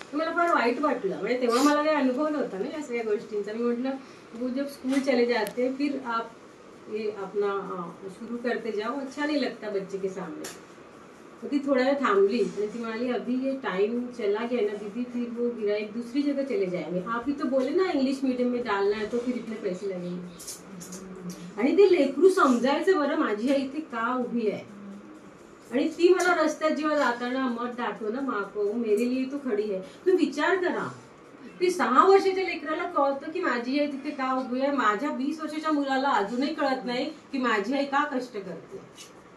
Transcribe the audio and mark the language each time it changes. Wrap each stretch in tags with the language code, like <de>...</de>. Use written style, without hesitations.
<mr>मला फार वाईट वाटलं. म्हणजे तेव्हा मला काही अनुभव नव्हता ना या सगळ्या गोष्टींचा. मी म्हटलं</mr> <hi>वो जब स्कूल चले जाते फिर आप ये अपना शुरू करते जाओ, अच्छा नहीं लगता बच्चे के सामने.</hi> <mr>तो ती थोड़ा वेळ थांबली आणि ती म्हणाली</mr> <hi>अभी ये टाइम चला गया ना दीदी, फिर वो गिराईक दूसरी जगह चले जाएंगे. आप ही तो बोले ना इंग्लिश मीडियम में डालना है तो फिर इतने पैसे लगेंगे.</hi> <mr>आणि ते लेकरू समजायचं बरं माझी आई इथे का उभी आहे. आणि ती मला रस्त्यात जेव्हा जाताना</mr> <hi>मत डाटो ना माँ को, मेरे लिए तो खडी आहे.</hi> <mr>तुम्ही विचार करा, ती 6 वर्षाच्या लेकराला कळतं की माझी आई तिथे का उभी आहे. माझ्या 20 वर्षाच्या मुलाला अजूनही कळत नाही की माझी आई का कष्ट करते.</mr>